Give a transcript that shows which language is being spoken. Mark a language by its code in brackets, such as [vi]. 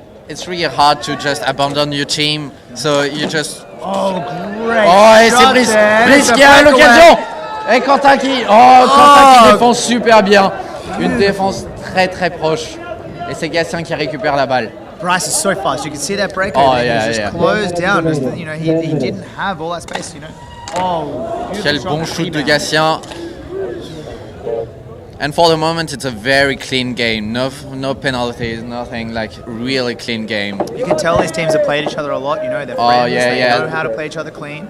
[en] It's really hard to just abandon your team. So you just. Oh, great! [fr] Oh, et c'est Brice qui a l'occasion. Et Quentin qui défend super bien. Une défense très très proche. Et c'est Gatien qui récupère la balle. [en] Bryce is so fast. You can see that break. He's just closed down. You know, he didn't have all that space. You know. Oh, [fr] quel bon shoot de Gatien. [en] And for the moment, it's a very clean game. No penalties, nothing. Really clean game. You can tell these teams have played each other a lot. You know, they're friends. They know how to play each other clean.